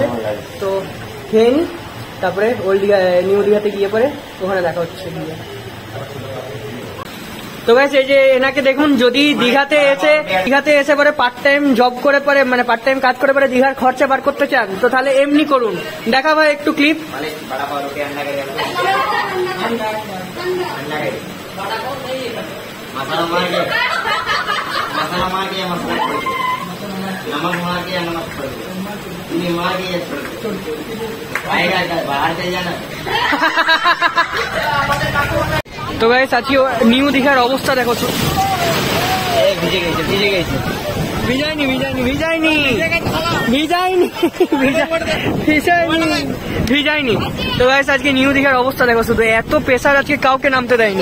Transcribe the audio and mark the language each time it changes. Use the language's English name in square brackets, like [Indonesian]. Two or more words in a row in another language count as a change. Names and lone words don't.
[Bangla] তো খেয়ে নিই, তারপরে ওল্ড দীঘা নিউ দীঘাতে গিয়ে পরে ওখানে দেখা হচ্ছে। তো গাইস এই যে এনাকে দেখুন, যদি দীঘাতে এসে পরে [English] part time job [Bangla] করে পরে, মানে [English] part time [Bangla] কাজ করে পরে দীঘার খরচা বার করতে চান, তো তাহলে এমনি করুন। দেখা ভাই একটু ক্লিপ। [Hindi] बड़ा पाव रोटी अंडा करी मसाला मार के नमक मार के नमक छोड़ दे, मार के छोड़ दे, आएगा बाहर से जाना। [Bangla] তো গাইস আজকে নিউ দীঘার অবস্থা দেখো, ভিজাইনি। তো গাইস আজকে নিউ দীঘার অবস্থা দেখো, শুধু এত প্রেসার আজকে, কাউকে নামতে দেয়নি।